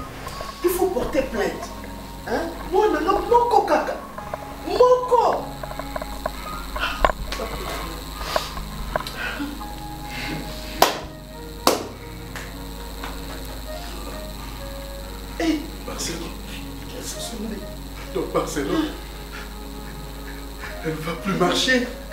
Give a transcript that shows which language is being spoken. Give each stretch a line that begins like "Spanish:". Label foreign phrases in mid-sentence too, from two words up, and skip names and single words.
French: Il faut porter plainte. Hein? Moi, non,
Lingala: moko kaka. Moko.
French: Hey, Barcelone. Qu'est-ce que c'est? Donc Barcelone, elle ne va plus marcher.